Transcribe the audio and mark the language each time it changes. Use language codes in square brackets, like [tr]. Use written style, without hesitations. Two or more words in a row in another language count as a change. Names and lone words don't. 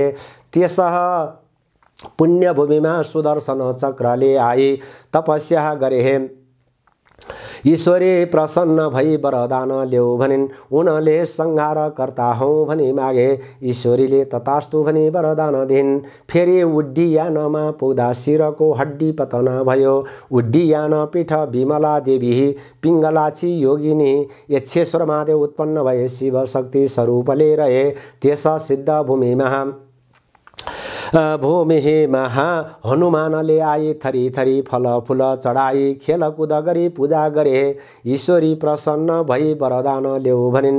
[ne] त्यस पुण्य भूमिमा सुदर्शन चक्रले आई तपस्या गरे। ईश्वरी प्रसन्न भई वरदान ल्याऊ भनिन्। उनले संहारकर्ता हौँ भनी मागे। ईश्वरीले तथास्तु भनी वरदान दिन्। फेरि उड्डीयानमा पुग्दा शिरको हड्डी पतना भयो। उड्डीयान पीठ विमला देवी पिङ्गलाक्षी योगिनी यक्षेश्वर महादेव उत्पन्न भए शिवशक्ति स्वरूपले रहे। त्यस सिद्ध भूमिमा हनुमानले आई थरी थरी फल फूल चढाई खेलकुद गरी पूजा गरे। ईश्वरी प्रसन्न भई वरदान ल्याऊ भनिन्।